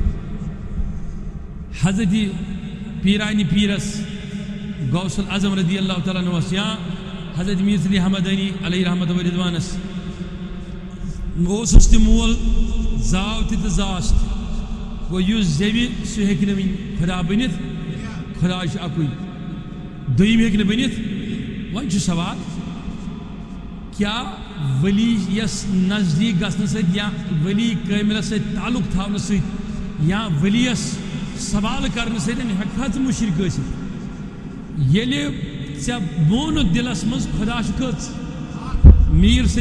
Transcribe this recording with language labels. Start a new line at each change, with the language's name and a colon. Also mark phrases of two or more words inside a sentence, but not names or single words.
Kashmiri: حضرت پیرانی پیرس غوث العظم
Arabic: رضی اللہ تعالیٰ عنہ
Kashmiri: یا حضرت میر علی حمدانی علیہ رحمت و رضوانس اوسُس تہِ مول زاو تہِ تہٕ زاس تہِ گوٚو یُس زیٚوِ سُہ ہیٚکہِ نہٕ وۄنۍ خدا بٔنِتھ خدا چھُ اکُے دوٚیِم ہیٚکہِ نہٕ بٔنِتھ وۄنۍ چھُ سوال کیا ولی یس نزدیک گژھنہٕ سۭتۍ یا ولی کٲمِلس سۭتۍ تعلق تھاونہٕ سۭتۍ یا ولیَس سوال کرنہٕ سۭتۍ ہیٚککھا ژٕ مُشرک ٲسِتھ ییٚلہِ ژےٚ مونُتھ دِلس منٛز خدا چھُ کٔژ میر سید